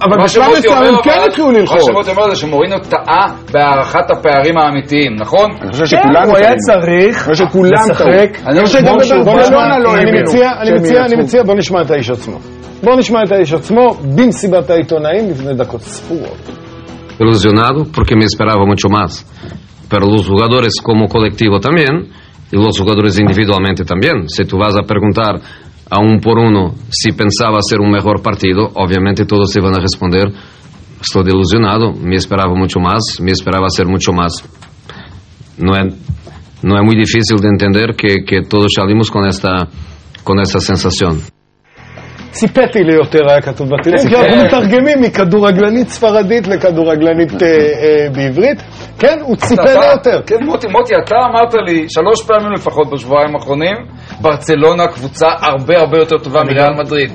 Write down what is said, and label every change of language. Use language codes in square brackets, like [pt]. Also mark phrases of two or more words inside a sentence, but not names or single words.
[he] אבל בשלב מסוים הם כן התחילו ללחוץ. מה שמות אומר זה שמוריניו טעה בהערכת הפערים האמיתיים, נכון? אני חושב שכולם... הוא היה צריך לשחק. אני חושב שגם בברצלונה לא אני מציע, בוא נשמע את האיש עצמו. בוא נשמע את האיש עצמו במסיבת העיתונאים לפני דקות ספורות. [es] Ilusionado porque me esperaba mucho más. Pero los jugadores como colectivo también, y los jugadores individualmente también. Si tú vas a preguntar a uno por uno si pensaba hacer un mejor partido, obviamente todos te van a responder, estoy ilusionado, me esperaba mucho más, me esperaba hacer mucho más. No es muy difícil de entender que todos salimos con esta sensación. [he] ציפתי ליותר היה כתוב בטלוויזיה, כי אנחנו מתרגמים מכדורגלנית ספרדית לכדורגלנית בעברית. כן, הוא ציפה ליותר. כן, מוטי, אתה אמרת לי 3 פעמים לפחות בשבועיים האחרונים, ברצלונה קבוצה הרבה הרבה יותר טובה מריאל מדריד.